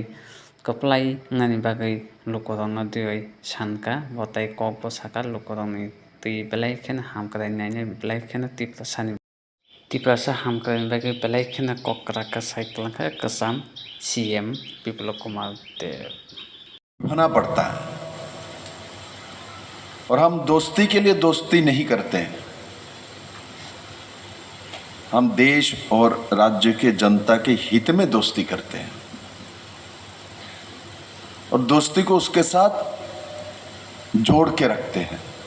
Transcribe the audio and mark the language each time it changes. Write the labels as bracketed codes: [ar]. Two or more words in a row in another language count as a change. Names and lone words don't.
[trp] Keplai ngani bagai lukorong no dioi shanka botai kok bo saka lukorong ni tui belai kena ham kadai nanya belai kena tipla sa ham kadai bagai belai kena kok raka cycle ka kasam CM Biplo Kumar Dev [hi] होना पड़ता है और हम दोस्ती के लिए दोस्ती नहीं करते हैं। हम देश और राज्य के जनता के हित में दोस्ती करते हैं और दोस्ती को उसके साथ जोड़ के रखते हैं।